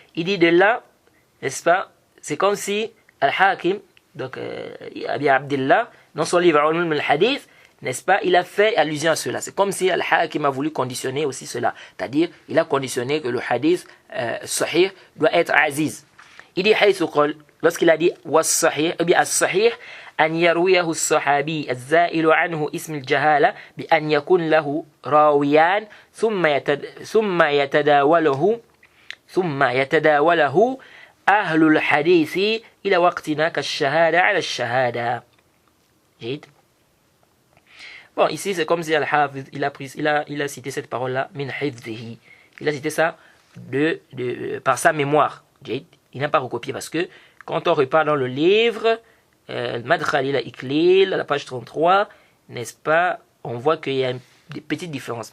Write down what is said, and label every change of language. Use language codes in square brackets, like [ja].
[fr] Il dit de là, n'est-ce pas? C'est comme si al-Hakim, donc Abi Abdillah, dans son livre ulum al-hadith, n'est-ce pas, il a fait allusion à cela. C'est comme si Al-Hakim a voulu conditionner aussi cela. C'est-à-dire, il a conditionné que le hadith sahih doit être aziz. Il dit, lorsqu'il a dit, [ar] was-sahih, ou bien as-sahih, أن يرويه الصحابي الزائل عنه اسم الجهالة بأن يكون له راويان ثم يتداوله أهل الحديث إلى وقتنا كالشهادة على الشهادة. جيد. [fr] Bon, ici, c'est comme si Al-Hafiz, il a cité cette parole-là, [ar] min hifdhihi. [fr] Il a cité ça par sa mémoire. Il n'a pas recopié parce que quand on repart dans le livre, Madkhal ila Iklil, à la page 33, n'est-ce pas, on voit qu'il y a des petites différences.